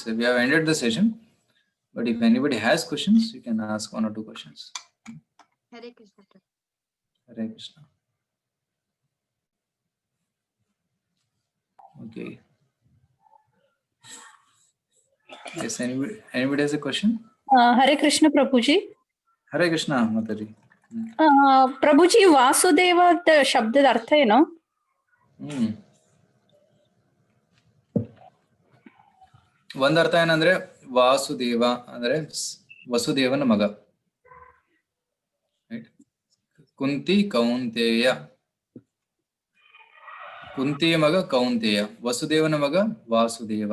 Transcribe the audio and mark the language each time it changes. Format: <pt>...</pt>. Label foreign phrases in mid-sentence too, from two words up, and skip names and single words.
<en>We have ended the session. But if anybody has questions, you can ask 1 or 2 questions. Hare Krishna. Hare Krishna. Okay. Yes, anybody has a question? Hare Krishna, Prabhuji. Hare Krishna, Mataji.</en> <kn>Prabhuji, Vasudeva the ಶಬ್ದದ ಅರ್ಥ ಏನು? ಒಂದು ಅರ್ಥ ಏನಂದ್ರೆ ವಾಸುದೇವ ಅಂದ್ರೆ ವಸುದೇವನ ಮಗ. ರೈಟ್? ಕುಂತಿ ಕೌಂತೆಯ, ಕುಂತಿಯ ಮಗ ಕೌಂತೆಯ, ವಸುದೇವನ ಮಗ ವಾಸುದೇವ.</kn>